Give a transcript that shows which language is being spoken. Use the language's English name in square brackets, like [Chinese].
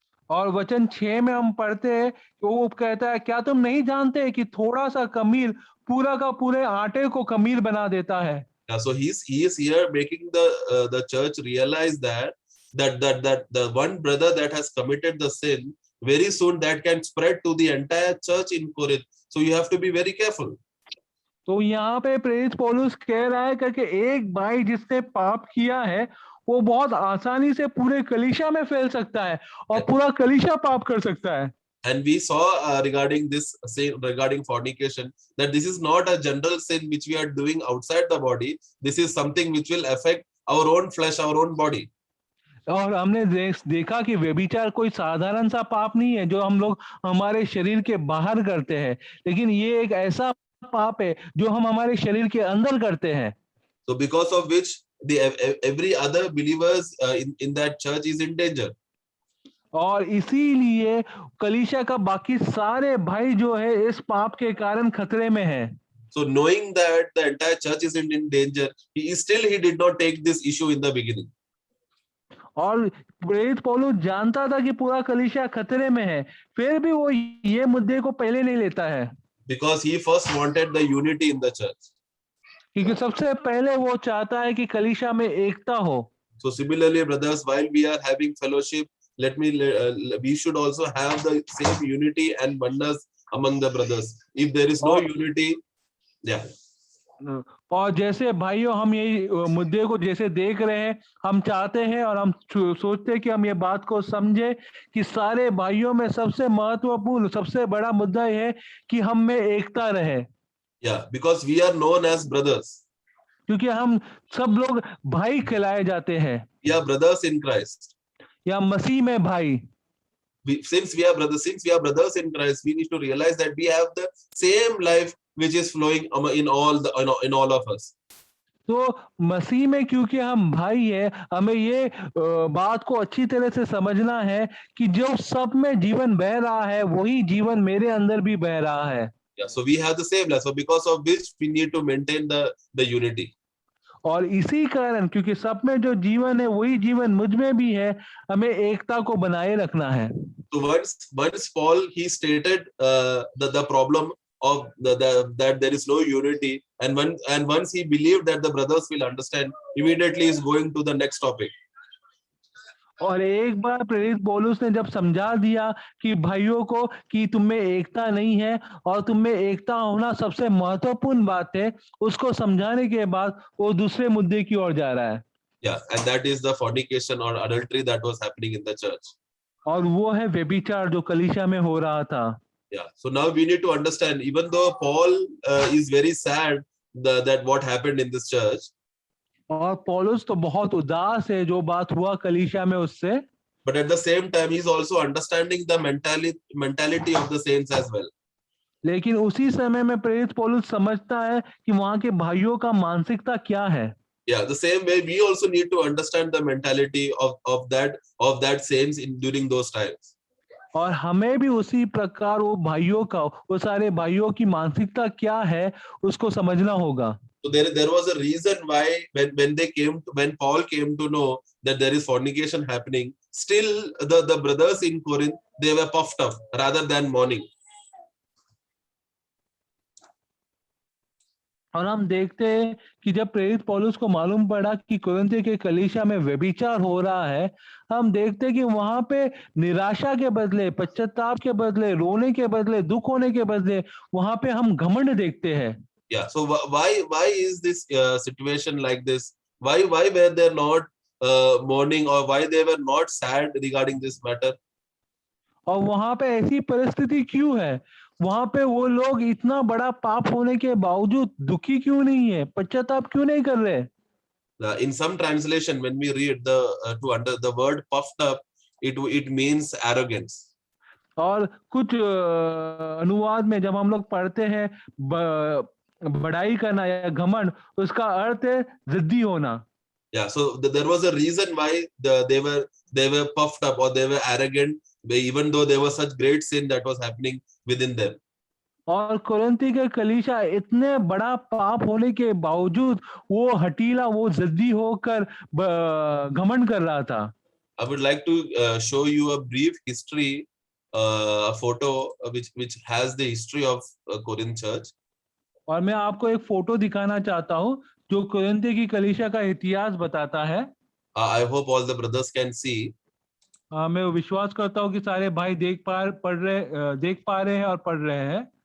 [Hindi] और वचन 6 में हम पढ़ते हैं कि वो कहता है, क्या तुम नहीं जानते कि थोड़ा सा कमील पूरा का पूरे आटे को कमील बना देता है। [English] Yeah, so he is here making the church realize that the one brother that has committed the sin, very soon that can spread to the entire church in Corinth. So you have to be very careful. [Hindi] तो यहाँ पे प्रेरित पौलुस कह रहा है कि एक भाई जिसने पाप किया है वो बहुत आसानी से पूरे कलीसिया में फैल सकता है और पूरा कलीसिया पाप कर सकता है। [English] And we saw regarding this sin, regarding fornication, that this is not a general sin which we are doing outside the body. This is something which will affect our own flesh, our own body. [Hindi] और हमने देखा कि व्यभिचार कोई साधारण सा पाप नहीं है जो हम लोग हमारे शरीर के बाहर करते हैं, लेकिन ये एक ऐसा पाप है जो हम हमारे शरीर के अंदर करते हैं। [English] So because of which every other believers in that church is in danger. [Hindi] और इसीलिए कलीसिया का बाकी सारे भाई जो है इस पाप के कारण खतरे में है। [English] So knowing that the entire church is in danger, he did not take this issue in the beginning. [Hindi] और प्रेरित पौलुस जानता था कि पूरा कलीसिया खतरे में है, फिर भी वो ये मुद्दे को पहले नहीं लेता है। [English] Because he first wanted the unity in the church. [Hindi] क्योंकि सबसे पहले वो चाहता है कि कलीसिया में एकता हो। [English] So similarly, brothers, while we are having fellowship, we should also have the same unity and oneness among the brothers. If there is no unity, yeah. [Hindi] और जैसे भाइयों हम यही मुद्दे को जैसे देख रहे हैं, हम चाहते हैं और हम सोचते हैं कि हम ये बात को समझे कि सारे भाइयों में सबसे महत्वपूर्ण, सबसे बड़ा मुद्दा यह है कि हम में एकता रहे। [English] Yeah, because we are known as brothers. [Hindi] क्योंकि हम सब लोग भाई कहलाए जाते हैं। [English] Yeah, brothers in Christ. [Hindi] या मसीह में भाई। [English] Since we are brothers in Christ, we need to realize that we have the same life which is flowing in all of us. [Hindi] तो मसीह में क्योंकि हम भाई हैं, हमें ये बात को अच्छी तरह से समझना है कि जो सब में जीवन बह रहा है वही जीवन मेरे अंदर भी बह रहा है। [English] Yeah, so we have the same life. So because of which we need to maintain the unity. [Hindi] और इसी कारण क्योंकि सब में जो जीवन है वही जीवन मुझ में भी है, हमें एकता को बनाए रखना है। [English] So once Paul he stated the problem of that there is no unity, and once he believed that the brothers will understand, immediately is going to the next topic. [Hindi] और एक बार प्रेरित पौलुस ने जब समझा दिया कि भाइयों को कि तुम में एकता नहीं है और तुम में एकता होना सबसे महत्वपूर्ण बात है, उसको समझाने के बाद वो दूसरे मुद्दे की ओर जा रहा है। [English] Yeah, and that is the fornication or adultery that was happening in the church. [Hindi] और वो है व्यभिचार जो कलीसिया में हो रहा था। [English] Yeah, so now we need to understand, even though Paul is very sad that what happened in this church. [Hindi] और पौलुस तो बहुत उदास है जो बात हुआ कलीसिया में उससे। [English] But at the same time, he is also understanding the mentality of the saints as well. [Hindi] लेकिन उसी समय में प्रेरित पौलुस समझता है कि वहां के भाइयों का मानसिकता क्या है। [English] Yeah, the same way we also need to understand the mentality of that saints during those times. [Hindi] और हमें भी उसी प्रकार वो भाइयों का, वो सारे भाइयों की मानसिकता क्या है उसको समझना होगा। [English] So there was a reason why when Paul came to know that there is fornication happening, still the brothers in Corinth, they were puffed up rather than mourning. [Hindi] और हम देखते हैं कि जब प्रेरित पौलुस को मालूम पड़ा कि कुरिन्थ के कलीसिया में व्यभिचार हो रहा है, हम देखते हैं कि वहां पे निराशा के बदले, पश्चाताप के बदले, रोने के बदले, दुख होने के बदले वहां पे हम घमंड देखते हैं। [English] Yeah. So why is this situation like this? Why were they not mourning, or why they were not sad regarding this matter? [Hindi] और वहां पे ऐसी परिस्थिति क्यों है? वहां पे वो लोग इतना बड़ा पाप होने के बावजूद दुखी क्यों नहीं है, पश्चाताप क्यों नहीं कर रहे? [English] In some translation, when we read to under the word puffed up, it means arrogance. [Hindi] और कुछ अनुवाद में जब हम लोग पढ़ते हैं बड़ाई करना या घमंड, उसका अर्थ है जिद्दी होना। [English] Yeah, so there was a reason why they were puffed up, or they were arrogant, even though there was such great sin that was happening within them. [Hindi] और कुरिन्थी के कलीसिया इतने बड़ा पाप होने के बावजूद वो हठीला, वो जिद्दी होकर घमंड कर रहा था। [English] I would like to show you a brief history, a photo which has the history of Corinth church. [Hindi] और मैं आपको एक फोटो दिखाना चाहता हूँ जो कुरिन्थी की कलीसिया का इतिहास बताता है। [English] I hope all the brothers can see. [Hindi] मैं विश्वास करता हूँ कि सारे भाई देख पा रहे हैं और पढ़ रहे हैं।